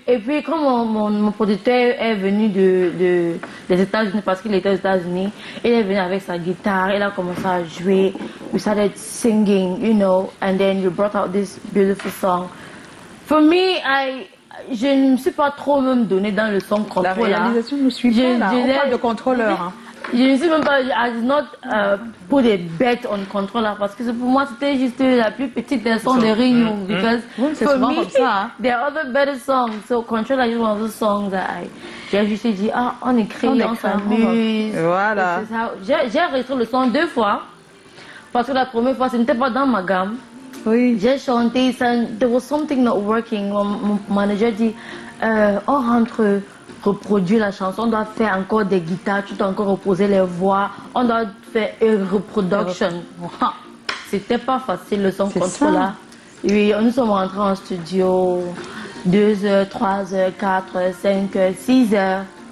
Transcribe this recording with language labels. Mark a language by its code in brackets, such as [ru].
[fr] Et puis quand mon producteur est venu des États-Unis, parce qu'il était aux États-Unis, il est venu avec sa guitare, il a commencé à jouer. [en] We started singing, you know, and then you brought out this beautiful song. For me, [fr] je ne me suis pas trop même donné dans le son contrôleur. La réalisation ne suit pas là. On parle de contrôleur. Hein. Je ne sais même pas, [en] I did not put a bet on controller [fr] parce que pour moi c'était juste la plus petite des sons de Rigno. [en] Because [fr] c'est souvent comme ça. Hein. [en] There are other better songs. So controller is one of those songs that [fr] j'ai juste dit, on écrit, on s'amuse. Voilà. J'ai enregistré le son 2 fois parce que la première fois ce n'était pas dans ma gamme. Oui. J'ai chanté, [en] there was something not working. [fr] Mon manager dit, on rentre reproduire la chanson, on doit faire encore des guitares, tu dois encore reposer les voix, on doit faire une reproduction. C'était pas facile le son contrôleur. Oui, nous sommes rentrés en studio 2 heures, 3 heures, 4 heures, 5 heures, 6 heures.